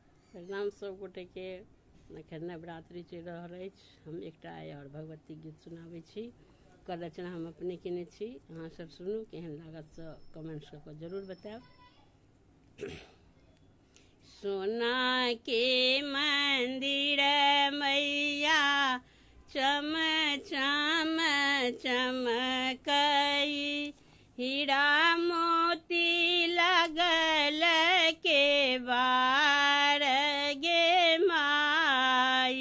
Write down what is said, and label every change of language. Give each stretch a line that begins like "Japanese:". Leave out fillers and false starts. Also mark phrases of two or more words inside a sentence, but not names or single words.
Maithili: प्रणाम सब गोटे के। एखन नवरात्रि चलि रहल अछि। हम एकटा आइ आओर भगवती गीत सुनाबै छी। ओकर रचना हम अपने केने छी। अहाँ सब सुनू, केहन लागत से कमेंट्स कऽ कऽ जरूर बताएब। सोना के मंदिर मैया चम चम चमकई, हीरा मोती लगल के बार गे माई।